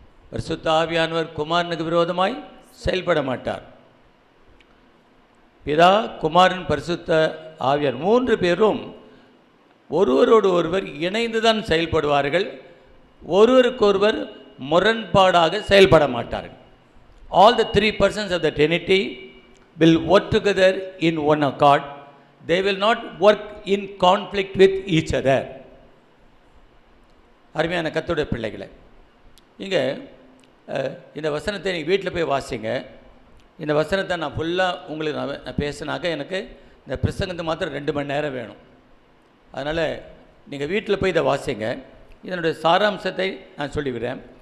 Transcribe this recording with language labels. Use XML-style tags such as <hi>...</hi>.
<ta>பரிசுத்த ஆவியானவர் குமாரனுக்கு விரோதமாய் செயல்பட மாட்டார். பிதா, குமாரன், பரிசுத்த ஆவியார் 3 பேரும் ஒருவரோடு ஒருவர் இணைந்து தான் செயல்படுவார்கள். ஒருவருக்கொருவர் முரண்பாடாக செயல்பட மாட்டார்கள்.</ta> <en>All the 3 persons of the Trinity will work together in one accord. They will not work in conflict with each other.</en> <ta>அருமையான கர்த்தருடைய பிள்ளைகளை, இங்கே இந்த வசனத்தை நீங்கள் வீட்டில் போய் வாசிங்க. இந்த வசனத்தை நான் ஃபுல்லாக உங்களுக்கு நான் பேசினாக்க எனக்கு இந்த பிரசங்கத்தை மாத்திரம் 2 மணி நேரம் வேணும். அதனால் நீங்கள் வீட்டில் போய் இதை வாசிங்க. இதனுடைய சாராம்சத்தை நான் சொல்லிவிடுறேன்.</ta>